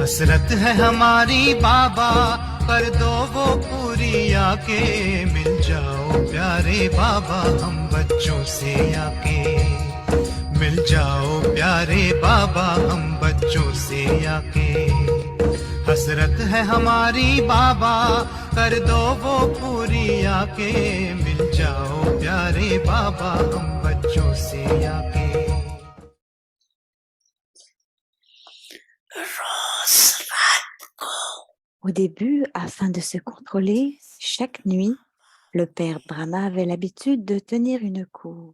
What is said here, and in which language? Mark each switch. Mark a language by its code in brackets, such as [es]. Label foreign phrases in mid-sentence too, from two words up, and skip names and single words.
[hi] हसरत है हमारी बाबा कर दो वो पूरी आके मिल जाओ प्यारे बाबा हम बच्चों से आके मिल जाओ प्यारे बाबा हम बच्चों से आके हसरत है हमारी बाबा कर दो वो पूरी आके मिल जाओ प्यारे बाबा हम बच्चों से आके [fr] Au début, afin de se contrôler, chaque nuit, le père Brahma avait l'habitude de tenir une cour.